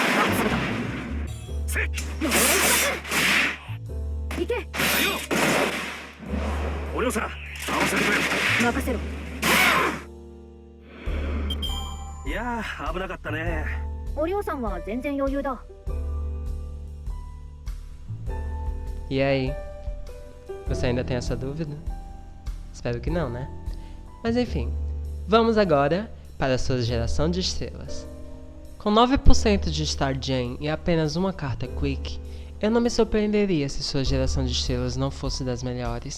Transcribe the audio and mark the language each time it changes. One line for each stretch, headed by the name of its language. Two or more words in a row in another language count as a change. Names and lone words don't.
Japanese: せっもう一発いけお嬢さん合わせてくれ。任せろ。いやー危なかったね。おりょうさんは全然余裕だ。
Portuguese: E aí? Você ainda tem essa dúvida? Espero que não, né? Mas enfim, vamos agora para a sua geração de estrelas. Com 9% de Star Gem e apenas uma carta Quick, eu não me surpreenderia se sua geração de estrelas não fosse das melhores.